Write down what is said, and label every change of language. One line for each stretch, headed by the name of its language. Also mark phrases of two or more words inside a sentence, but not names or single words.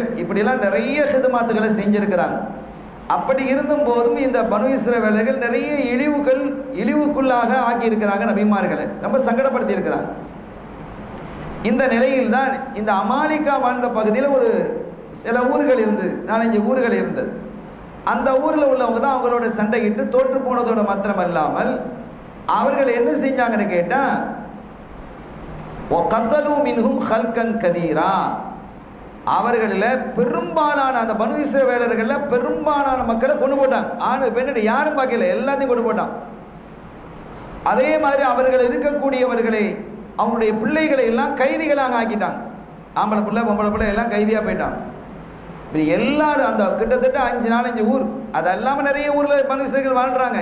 Tamil: இப்படிலாம் நிறைய ஹிதுமாத்துகளை செஞ்சிருக்கிறாங்க. அப்படி இருந்தும் போதும் இந்த பனு இஸ்ரவேலர்கள் நிறைய இழிவுக்குள்ளாக ஆக்கியிருக்கிறாங்க, நபிமார்களை ரொம்ப சங்கடப்படுத்தி இருக்கிறாங்க. இந்த நிலையில் தான் இந்த அமாலிகா வாழ்ந்த பகுதியில் ஒரு சில ஊர்கள் இருந்தது, 4-5 ஊர்கள் இருந்தது. அந்த ஊரில் உள்ளவங்க தான் அவங்களோட சண்டையிட்டு தோற்று போனதோட மாத்திரம் அல்லாமல் அவர்கள் என்ன செஞ்சாங்கன்னு கேட்டால்,
Arabic: وَقَتَلُوا مِنْهُمْ خَلْقًا كَثِيرًا,
Tamil: அவர்களில் பெரும்பாலான அந்த பனு இஸ்ரவேலர்களில் பெரும்பாலான மக்களை கொண்டு போட்டாங்க. ஆணு பெண்ணு யாரும் பார்க்கல, எல்லாத்தையும் கொண்டு போட்டான். அதே மாதிரி அவர்கள் இருக்கக்கூடியவர்களை, அவங்களுடைய பிள்ளைகளை எல்லாம் கைதிகளாக ஆக்கிட்டாங்க. ஆம்பளை பிள்ளை பொம்பளை பிள்ளை எல்லாம் கைதியாக போயிட்டாங்க. இப்படி எல்லாரும் அந்த கிட்டத்தட்ட 5-4 ஊர், அது இல்லாமல் நிறைய ஊரில் பனு இஸ்ரவேலர்கள் வாழ்கிறாங்க.